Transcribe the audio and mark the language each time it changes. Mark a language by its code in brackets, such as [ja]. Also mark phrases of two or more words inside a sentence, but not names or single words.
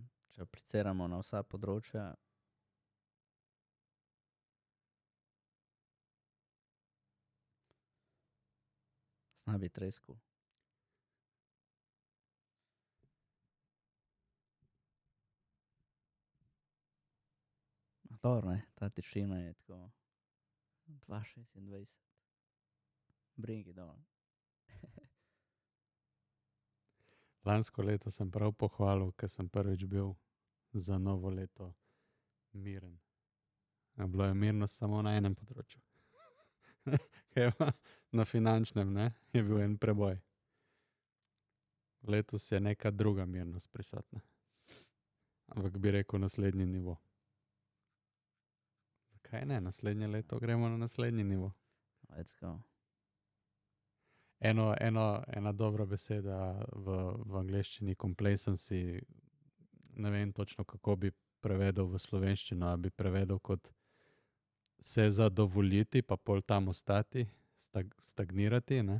[sl] Če apliciramo na vsa področja, zna biti res cool. Dobro, ne, ta tišina je tako 2,26. [en] Bring it on. [sl] Lansko leto sem prav pohvalil, ker sem prvič bil za novo leto miren. A bilo je mirnost samo na enem področju. Na finančnem, ne, je bil en preboj. Letos je neka druga mirnost prisotna. Ampak bi rekel naslednji nivo. Zakaj ne? Naslednje leto gremo na naslednji nivo. [en] Let's go. [sl] Ena dobra beseda v angleščini, complacency, ne vem točno, kako bi prevedel v slovenščino, a bi prevedel kot se zadovoljiti, pa pol tam ostati, stagnirati, ne.